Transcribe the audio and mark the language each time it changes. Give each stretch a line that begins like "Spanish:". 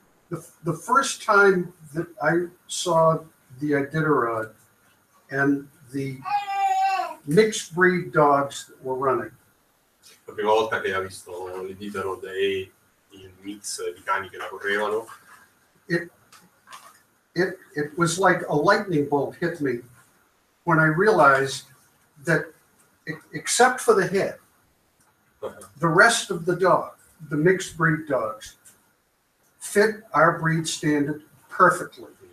English: The first time that I saw the Iditarod and the mixed breed dogs that were running,
Italian: La prima volta che ha visto l'Iditarod e il mix di cani che la correvano,
English: it was like a lightning bolt hit me when I realized that except for the head, the rest of the dog, the mixed breed dogs, fit our breed standard perfectly.